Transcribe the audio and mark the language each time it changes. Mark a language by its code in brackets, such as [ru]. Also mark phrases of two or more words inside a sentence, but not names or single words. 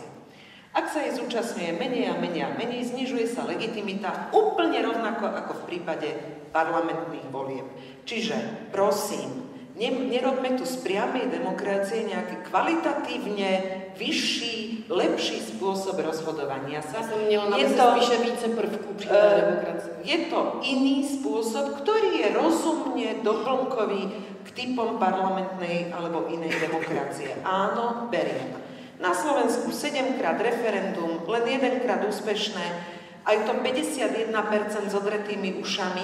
[sk] Ak sa jej zúčastňuje menej a menej a menej, znižuje sa legitimita úplne rovnako ako v prípade parlamentných volieb. Čiže, prosím, nerobme tu z priamej demokracie nejaký kvalitatívne vyšší, lepší spôsob rozhodovania sa. [cs] Je to spíše více prvků přímé demokracie. [sk] Je to iný spôsob, ktorý je rozumne doplnkový k typom parlamentnej alebo inej demokracie. Áno, beriem. Na Slovensku 7-krát referendum, len 1-krát úspešné, aj to 51% s odretými ušami.